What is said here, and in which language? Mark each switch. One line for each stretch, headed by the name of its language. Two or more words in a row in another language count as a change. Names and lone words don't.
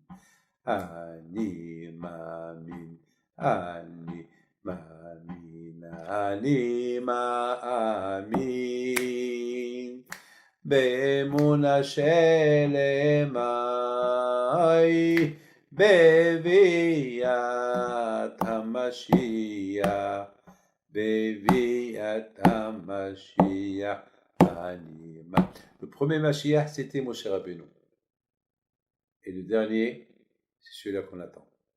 Hebrew: אני מאמין, אני מאמין, אני מאמין באמונה שלמה, בביאת המשיח, בביאת המשיח אני מאמין.
French: Le premier Mashiach, c'était Moshe Rabbeinu. Et le dernier, c'est celui-là qu'on attend.